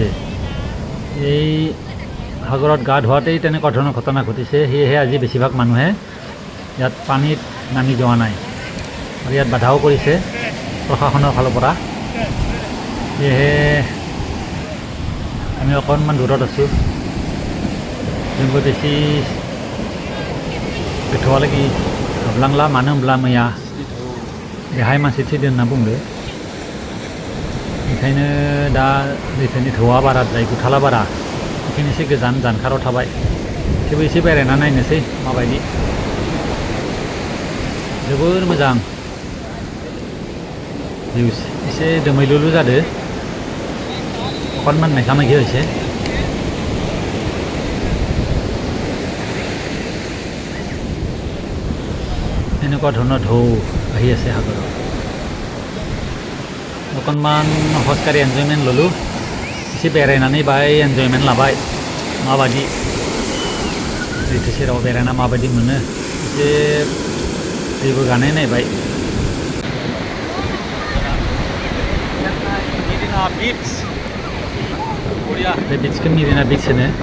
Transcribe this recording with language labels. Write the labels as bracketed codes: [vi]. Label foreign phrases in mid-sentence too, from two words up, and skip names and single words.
[as] এই সাগৰত গা ধোৱাতেই তেনেকুৱা ধৰণৰ ঘটনা ঘটিছে। সেয়েহে আজি বেছিভাগ মানুহে ইয়াত পানীত নামি যোৱা নাই আৰু ইয়াত বাধাও কৰিছে প্ৰশাসনৰ ফালৰ পৰা। সেয়েহে আমি অকণমান দূৰত আছোঁ। [brx] जोंबो बेसि गोथौआलागि हाबलांला, मानो होनब्ला मैया बेहाय मानसि थैदों होनना बुंदो। ओंखायनो दा लैथोनि ढौआ बाराद्राय गुथाला बारा। ओंखायनो एसे गोजान जानखाराव थाबाय। थेवबो एसे बेरायना नायनोसै माबायदि। जोबोर मोजां भिउस। एसे दोमैलुलु जादो। [as] অকণমান মেঘা মেঘি হৈছে। এনেকুৱা ধৰণৰ ঢৌ আহি আছে সাগৰত। অকণমান খোজকাঢ়ি এনজয়মেণ্ট ল'লোঁ। [brx] एसे बेरायनानै बाहाय एनजयमेन्ट लाबाय। माबायदि लैथो सेराव बेरायना माबायदि मोनो एसे दैबो गानाय नायबाय। मेरिना बीच, बे बीचखौ मेरिना बीच होनो।